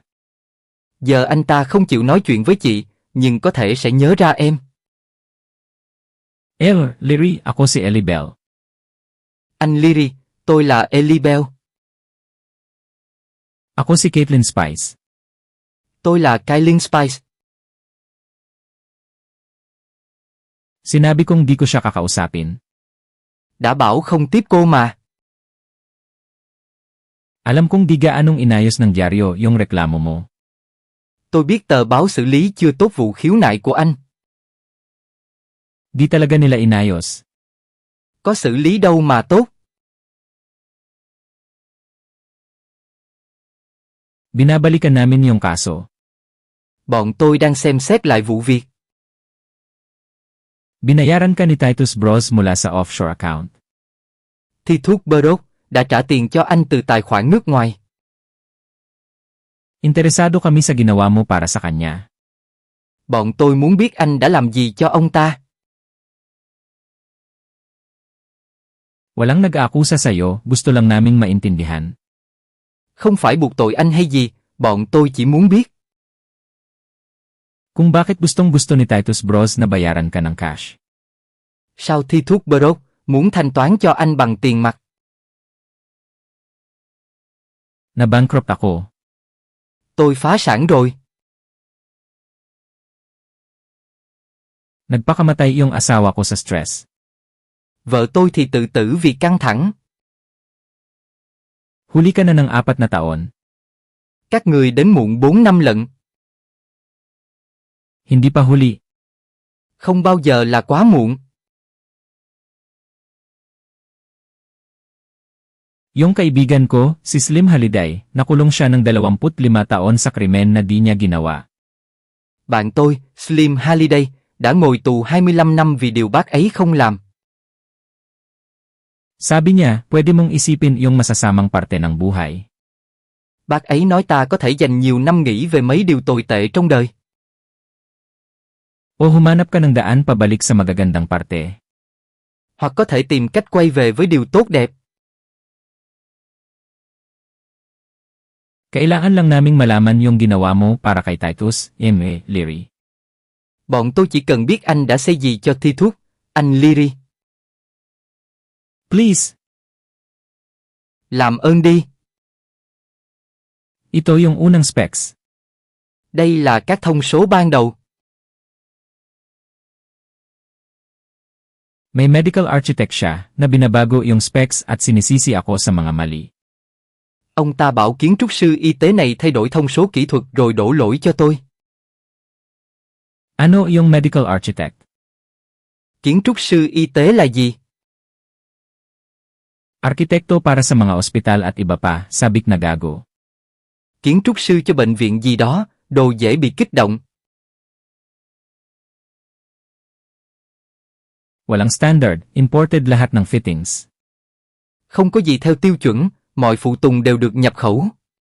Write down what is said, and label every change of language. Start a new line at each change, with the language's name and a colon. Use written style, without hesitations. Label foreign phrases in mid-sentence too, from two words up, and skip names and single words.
Vietnamese: Giờ anh ta không chịu nói chuyện với chị, nhưng có thể sẽ nhớ ra em.
Filipino: Leary, ako si Ellie Bell.
Vietnamese: Anh Leary, tôi là Ellie Bell.
Filipino: Ako si Caitlin Spice.
Vietnamese: Tôi là Kylie Spice.
Filipino: Sinabi kong di ko siya kakausapin.
Vietnamese: Đã bảo không tiếp cô mà.
Filipino: Alam kong di gaanong inayos ng dyaryo yung reklamo mo.
Vietnamese: Tôi biết tờ báo xử lý chưa tốt vụ khiếu nại của anh.
Filipino: Di talaga nila inayos.
Vietnamese: Có xử lý đâu mà tốt.
Filipino: Binabalikan namin yung kaso.
Vietnamese: Bọn tôi đang xem xét lại vụ việc.
Filipino: Binayaran ka ni Titus Bros mula sa
English: offshore account.
Vietnamese: Titus Bros đã trả tiền cho anh từ tài khoản nước ngoài.
Filipino: Interesado kami sa ginawa mo para sa kanya.
Vietnamese: Bọn tôi muốn biết anh đã làm gì cho ông ta.
Filipino: Walang nag-aakusa sa'yo, gusto lang naming maintindihan.
Vietnamese: Không phải buộc tội anh hay gì, bọn tôi chỉ muốn biết.
Filipino: Kung bakit gustong-gusto ni Titus Bros na bayaran ka ng cash.
Vietnamese: Sao Titus Bros muốn thanh toán cho anh bằng tiền mặt?
Filipino: Na-bankrupt ako.
Vietnamese: Tôi phá sản rồi.
Filipino: Nagpakamatay yung asawa ko sa stress.
Vietnamese: Vợ tôi thì tự tử vì căng thẳng.
Filipino: Huli ka na ng 4 na taon.
Vietnamese: Các người đến muộn 4 năm lận.
Filipino: Hindi pa huli.
Vietnamese: Không bao giờ là quá muộn.
Filipino: Yung kaibigan ko, si Slim Haliday, nakulong siya ng 25 taon sa krimen na di niya ginawa.
Vietnamese: Bạn tôi, Slim Haliday, đã ngồi tù 25 năm vì điều bác ấy không làm.
Filipino: Sabi niya, pwede mong isipin yung masasamang parte ng buhay.
Vietnamese: Bác ấy nói ta có thể dành nhiều năm nghĩ về mấy điều tồi tệ trong đời.
Filipino: O humanap ka ng daan pabalik sa magagandang parte.
Vietnamese: Hoặc có thể tìm cách quay về với điều tốt đẹp.
Filipino: Kailangan lang naming malaman yung ginawa mo para kay Titus, M.A. Leary.
Vietnamese: Bọn tôi chỉ cần biết anh đã xây gì cho Titus, anh Leary.
Filipino: Please!
Vietnamese: Làm ơn đi.
Filipino: Ito yung unang specs.
Vietnamese: Đây là các thông số ban đầu.
Filipino: May
English: medical architect
Filipino: siya na binabago yung specs at sinisisi ako sa mga mali.
Vietnamese: Ông ta bảo kiến trúc sư y tế này thay đổi thông số kỹ thuật rồi đổ lỗi cho tôi.
Filipino: Ano yung
English: medical architect?
Vietnamese: Kiến trúc sư y tế là gì?
Filipino: Arkitekto para sa mga ospital at iba pa, sabik na gago.
Vietnamese: Kiến trúc sư cho bệnh viện gì đó, đồ dễ bị kích động.
Filipino: Walang standard, imported lahat ng fittings.
Vietnamese: Không có gì theo tiêu chuẩn, mọi phụ tùng đều được nhập khẩu.